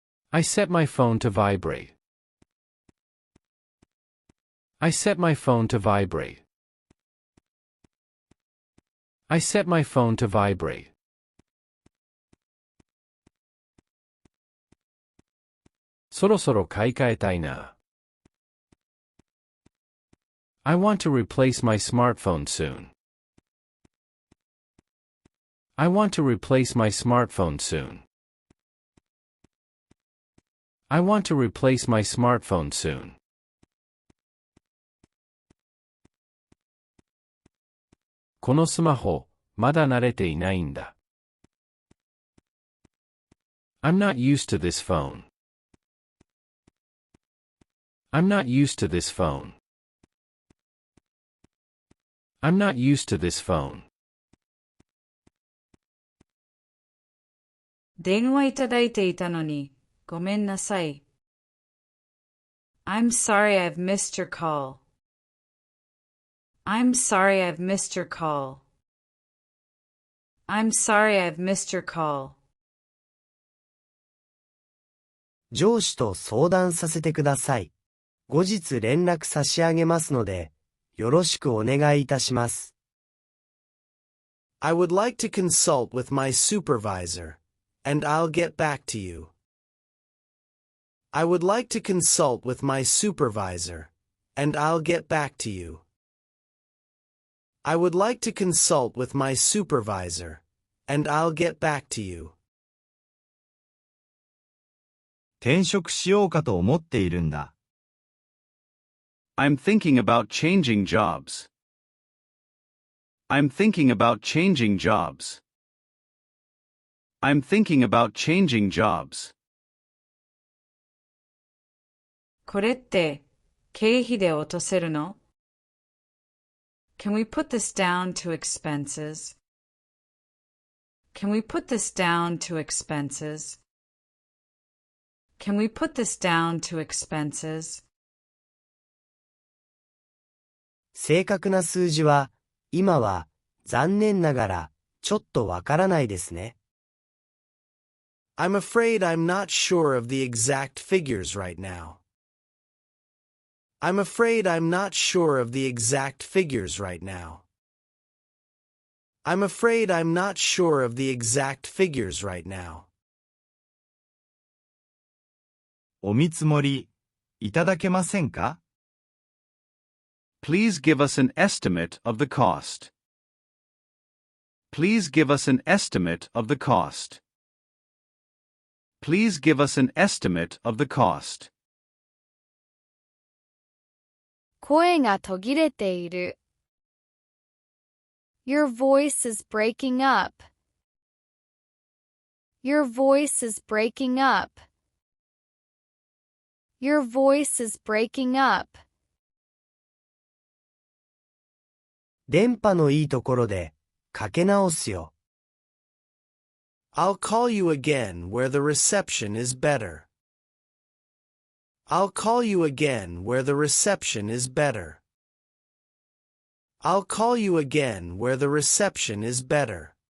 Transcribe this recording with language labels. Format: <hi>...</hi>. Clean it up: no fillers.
<en>I set my phone to vibrate. I set my phone to vibrate. I set my phone to vibrate.</en> <ja>そろそろ買い替えたいな。</ja> <en>I want to replace my smartphone soon. I want to replace my smartphone soon. I want to replace my smartphone soon.</en> <ja>このスマホ、まだ慣れていないんだ。</ja> <en>I'm not used to this phone. I'm not used to this phone. I'm not used to this phone.</en> <ja>電話いただいていたのに、ごめんなさい。</ja> <en>I'm sorry I've missed your call. I'm sorry I've missed your call. I'm sorry I've missed your call.</en> <ja>上司と相談させてください。後日連絡差し上げますので、よろしくお願いいたします。</ja> <en>I would like to consult with my supervisor, and I'll get back to you. I would like to consult with my supervisor, and I'll get back to you. I would like to consult with my supervisor, and I'll get back to you.</en> <ja>転職しようかと思っているんだ。</ja> <en>I'm thinking about changing jobs. I'm thinking about changing jobs. I'm thinking about changing jobs.</en> <ja>これって、経費で落とせるの？</ja> <en>Can we put this down to expenses? Can we put this down to expenses? Can we put this down to expenses?</en> <ja>正確な数字は、今は、残念ながら、ちょっとわからないですね。</ja> <en>I'm afraid I'm not sure of the exact figures right now. I'm afraid I'm not sure of the exact figures right now. I'm afraid I'm not sure of the exact figures right now.</en> <ja>お見積もり、いただけませんか？</ja> <en>Please give us an estimate of the cost. Please give us an estimate of the cost. Please give us an estimate of the cost.</en> <ja>声が途切れている。</ja> <en>Your voice is breaking up. Your voice is breaking up. Your voice is breaking up.</en> <ja>電波のいいところでかけ直すよ。</ja> <en>I'll call you again where the reception is better. I'll call you again where the reception is better. I'll call you again where the reception is better.</en>